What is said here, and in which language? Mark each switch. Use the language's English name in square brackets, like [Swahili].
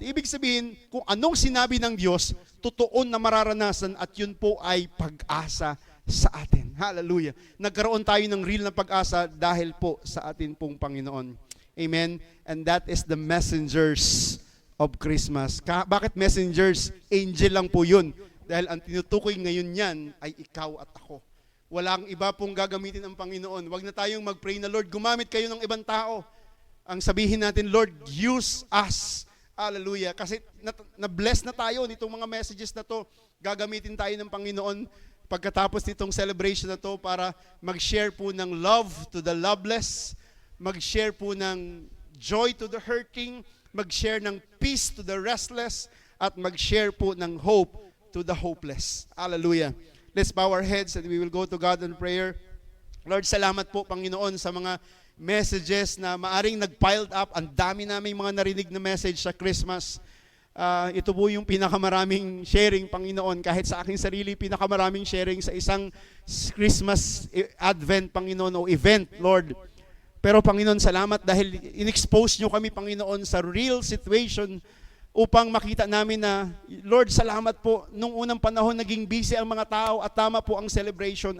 [Filipino] Ibig sabihin, kung anong sinabi ng Diyos, totoo na mararanasan at yun po ay pag-asa sa atin. Hallelujah. Nagkaroon tayo ng real na pag-asa dahil po sa atin pong Panginoon. Amen? [English] And that is the messengers of Christmas. [Filipino] Bakit messengers? Angel lang po yun. Dahil ang tinutukoy ngayon yan ay ikaw at ako. Walang iba pong gagamitin ang Panginoon. Huwag na tayong mag-pray na, Lord, gumamit kayo ng ibang tao. Ang sabihin natin, Lord, [English] use us. [Filipino] Hallelujah. Kasi na-bless na tayo nitong mga messages na to. Gagamitin tayo ng Panginoon pagkatapos nitong celebration na to para mag-share po ng [English] love to the loveless, [Filipino] mag-share po ng [English] joy to the hurting, [Filipino] mag-share ng [English] peace to the restless, [Filipino] at mag-share po ng [English] hope to the hopeless. [Filipino] Hallelujah. [English] Let's bow our heads and we will go to God in prayer. [Filipino] Lord, salamat po, Panginoon, sa mga messages na maaring nag-piled up. Ang dami namin mga narinig na message sa Christmas. Ito po yung pinakamaraming sharing, Panginoon. Kahit sa aking sarili, pinakamaraming sharing sa isang Christmas Advent, Panginoon, o event, Lord. Pero, Panginoon, salamat dahil in-expose nyo kami, Panginoon, sa real situation upang makita namin na, Lord, salamat po, nung unang panahon naging busy ang mga tao at tama po ang celebration.